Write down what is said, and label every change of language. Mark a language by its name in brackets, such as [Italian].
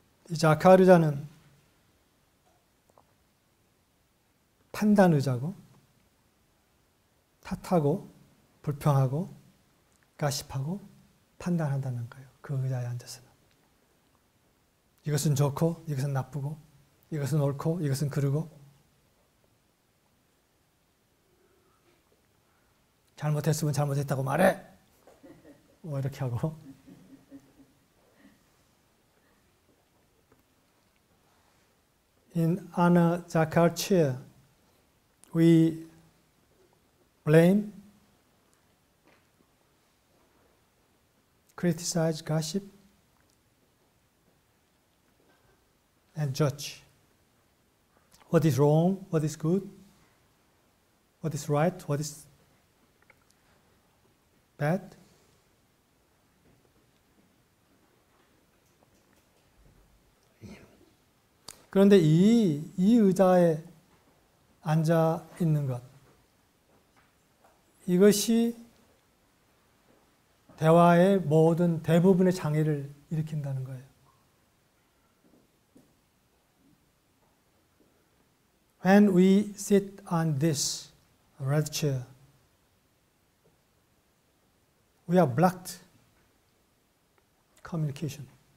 [Korean] 이 자칼 의자는 판단 의자고 탓하고 불평하고 가십하고 판단한다는 거예요. 그 의자에 앉아서는. 이것은 좋고 이것은 나쁘고 이것은 옳고 이것은 그르고 잘못했으면 잘못했다고 말해. 뭐 이렇게 하고 [English] In Anna Zakarchia, we blame, criticize, gossip, and judge. What is wrong, what is good, what is right, what is bad. [Korean] 그런데 이 의자에 앉아 있는 것, 이것이 대화의 모든 대부분의 장애를 일으킨다는 거예요. [English] When we sit on this red chair, we are blocked communication.